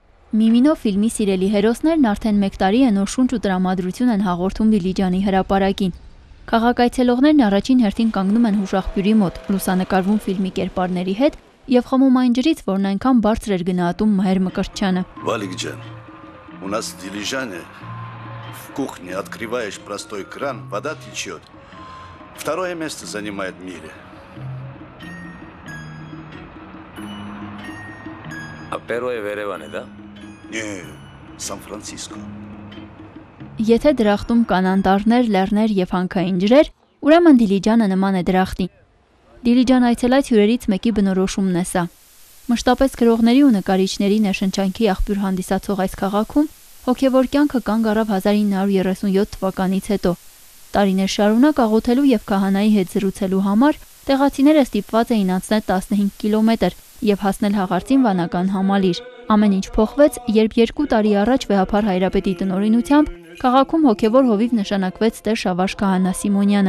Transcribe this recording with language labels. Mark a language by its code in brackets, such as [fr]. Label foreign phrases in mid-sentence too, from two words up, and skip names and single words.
[hy] Միմինո ֆիլմի սիրելի հերոսներն արդեն 1 տարի է նոր շունչ ու տրամադրություն են հաղորդում Դիլիջանի հրապարակին։ Քաղաքայցելողներն առաջին հերթին կանգնում են հուշաղբյուրի մոտ, լուսանկարվում ֆիլմի կերպարների հետ եւ խմում այն ջրից, որն այնքան բարձր էր գնահատում Մհեր Մկրտչյանը։ [ru] Валик Джан, у нас в Дилижане в кухне открываешь простой кран, вода течет. Второе место занимает в мире. А первое в Ереване, да? Не, Сан-Франциско. [hy] Եթե դրախտում կան անտառներ, լեռներ եւ հանքային ջրեր, ուրեմն Դիլիջանը նման է դրախտին։ Դիլիջան այցելած հյուրերից մեկի բնորոշումն է սա։ Մշտապես գրողների ու նկարիչների ներշնչանքի աղբյուր հանդիսացող այս քաղաքում հոգևոր կյանքը կանգ առավ 1937 թվականից հետո։ Տարիներ շարունակ աղոթելու եւ քահանայի հետ զրուցելու համար տեղացիները ստիպված էին անցնել 15 կիլոմետր եւ հասնել հաղարծին վանական համալիր։ Ամեն ինչ փոխվեց, երբ 2 տարի առաջ վեհափար հայրապետի տնօրինությամբ քաղաքում հոգևոր հովիվ նշանակվեց Տեր Շավարժ Քահանա Սիմոնյանը։